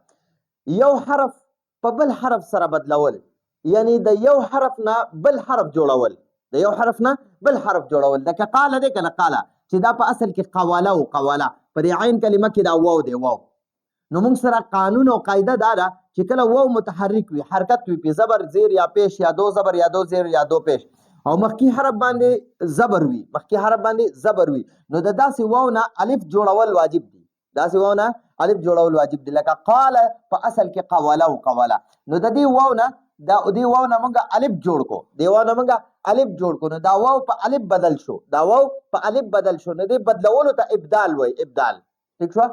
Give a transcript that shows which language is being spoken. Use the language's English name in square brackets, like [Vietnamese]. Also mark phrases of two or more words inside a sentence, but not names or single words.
[Pashto] یو حرف په بل حرف سره بدلول یعنی د یو حرف نه بل حرف جوړول، لکه قال دی کنه، قال چې دا په اصل کې قواله په دې عین کلمه کې دا واو دی، واو. نو موږ سره قانون او قاعده دا ده چې کله واو متحرک وي، حرکت وي، په زبر زیر یا پیش یا دو زبر یا دو زیر یا دو پیش او مخکې حرف باندې زبر وي نو د داسې واو نه الف جوړول واجب دي، لکه قال په اصل کې قواله نو د دې واو نه موږ الف جوړ کو، نو دا واو په الف بدل شو، نو دې بدلولو ته ابدال وای، ٹھیک شو.